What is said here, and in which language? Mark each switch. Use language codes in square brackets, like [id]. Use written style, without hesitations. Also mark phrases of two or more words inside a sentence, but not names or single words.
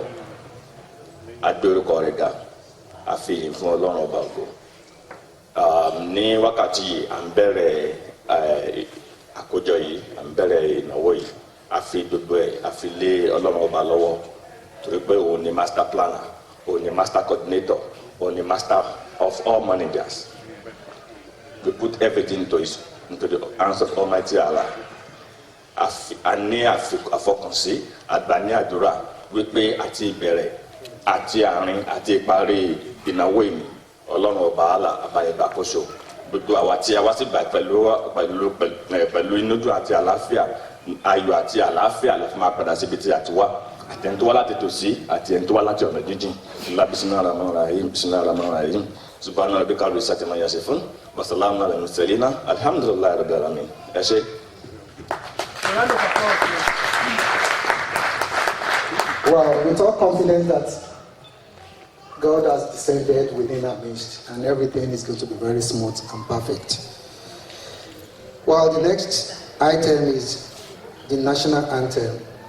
[yo] Agbé orúkọ rẹ̀ ga, a fi ìyìn fún Ọlọ́run ọba ògo. Ní wákàtí yìí à ń bẹ̀rẹ̀ àkójọ yìí, à ń bẹ̀rẹ̀ ìnáwó yìí, a fi gbogbo ẹ̀ a fi lé Ọlọ́run ọba lọ́wọ́ torí pé òun ni [en] master planner, [yo] òun ni [en] master coordinator, [yo] òun ni [en] master of all managers. We put everything into the hands of Almighty Allah. [yo] A ní àfọkànsí àgbà ní àdúrà wípé àti ìbẹ̀rẹ̀ àti àárín àti ìparí ìnáwó yìí Ọlọ́run ọba àlà àbáyébá kóso gbogbo àwa tí a wá sí gbà pẹ̀lú inú dùn àti àlàáfíà, ayọ̀ àti àlàáfíà la fi máa padà síbi tí a ti wá, àti ẹni tó wá láti tòsí àti ẹni tó wá láti ọ̀nà jíjìn. [ar] بسم الله الرحمن الرحيم. سبحان ربك رب العزة عما يصفون وسلام على المرسلين الحمد لله رب العالمين. [yo] Ẹ ṣé. [en] Well, with all confidence that God has descended within our midst and everything is going to be very smooth and perfect. Well, the next item is the national anthem.